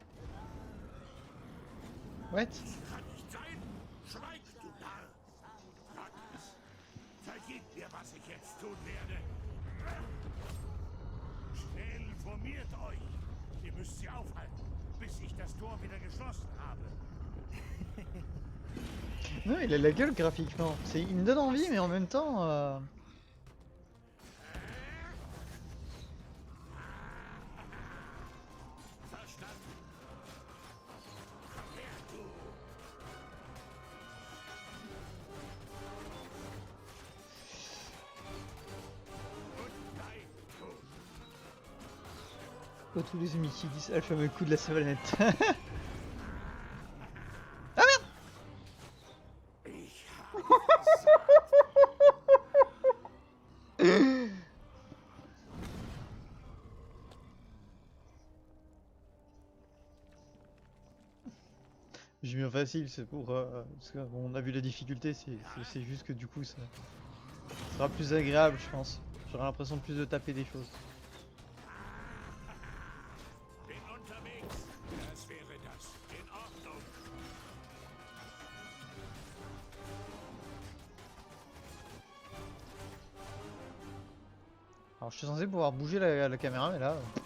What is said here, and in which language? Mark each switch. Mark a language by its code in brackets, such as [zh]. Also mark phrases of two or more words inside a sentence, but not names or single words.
[de] What? Kann nicht sein! Schweig, du Narr! Magnus, vergib mir, was ich jetzt tun werde. Schnell informiert euch! Ihr müsst sie aufhalten, bis ich das Tor wieder geschlossen habe. [fr] Non, il a la gueule graphiquement. Il me donne envie, mais en même temps... [de] Verstanden? Komm her, du! Und dein Tod! [fr] Pas tous les amis qui disent ah, le fameux coup de la savonnette. [de] Ich habe versagt. [fr] J'ai mis en facile, c'est pour... parce que, bon, on a vu la difficulté, c'est juste que du coup ça sera plus agréable, je pense. J'aurai l'impression de plus de taper des choses. [de] Bin unterwegs. Das wäre das. In Ordnung. [fr] Alors je suis censé pouvoir bouger la caméra, mais là...